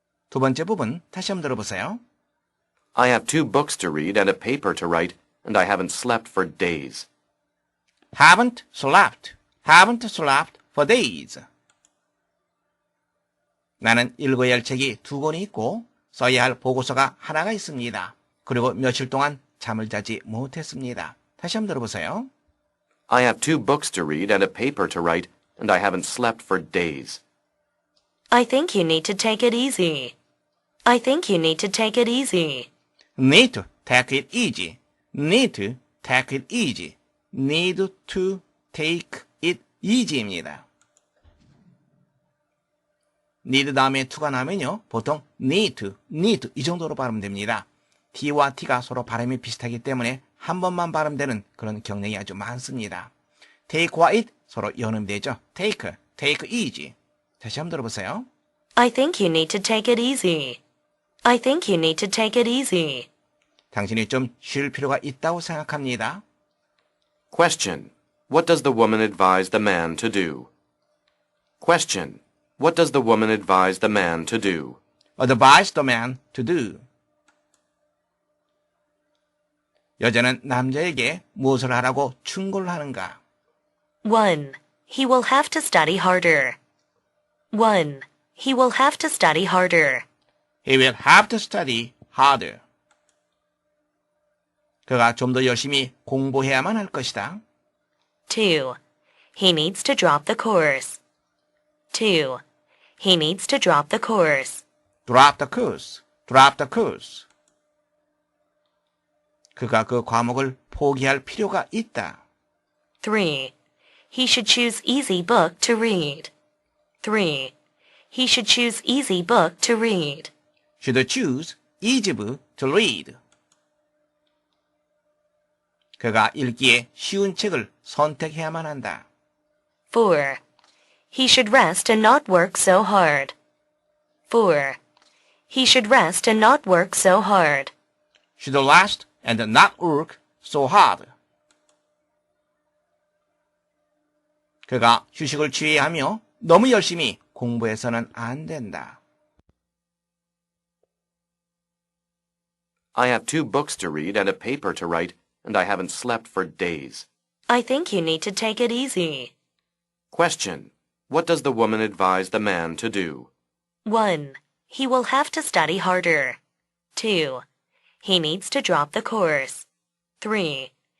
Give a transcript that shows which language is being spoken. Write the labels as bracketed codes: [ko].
[ko] 두 번째 부분 다시 한번 들어보세요. [en] I have 2 books to read and a paper to write, and I haven't slept for days. Haven't slept for days. [ko] 나는 읽어야 할 책이 2권이 있고 써야 할 보고서가 하나가 있습니다. 그리고 며칠 동안 잠을 자지 못했습니다. 다시 한번 들어보세요. [en] I have 2 books to read and a paper to write, and I haven't slept for days. I think you need to take it easy. I think you need to take it easy. Need to take it easy. Need to take it easy. Need to take it easy입니다. [ko] need 다음에 to가 나면요. 보통 need 이 정도로 발음되면 됩니다. T와 T가 서로 발음이 비슷하기 때문에 한 번만 발음되는 그런 경향이 아주 많습니다. take와 it 서로 연음되죠. [en] take easy. [ko] 다시 한번 들어보세요. [en] I think you need to take it easy. I think you need to take it easy. [ko] 당신이 좀 쉴 필요가 있다고 생각합니다. [en] Question. What does the woman advise the man to do? Question. What does the woman advise the man to do? advise the man to do. [ko] 여자는 남자에게 무엇을 하라고 충고를 하는가? [en] 1. He will have to study harder. 1. He will have to study harder. He will have to study harder. [ko] 그가 좀 더 열심히 공부해야만 할 것이다. [en] 2. He needs to drop the course. 2. He needs to drop the course. drop the course. drop the course. [ko] 그가 그 과목을 포기할 필요가 있다. [en] 3. He should choose easy book to read. 3. He should choose easy book to read. should choose easy book to read. [ko] 그가 읽기에 쉬운 책을 선택해야만 한다. [en] 4. He should rest and not work so hard. 4. He should rest and not work so hard. should rest and not work so hard. [ko] 그가 휴식을 취해야 하며 너무 열심히 공부해서는 안 된다. [en] I have 2 books to read and a paper to write, and I haven't slept for days. I think you need to take it easy. Question. What does the woman advise the man to do? 1. He will have to study harder. 2. He needs to drop the course. 3.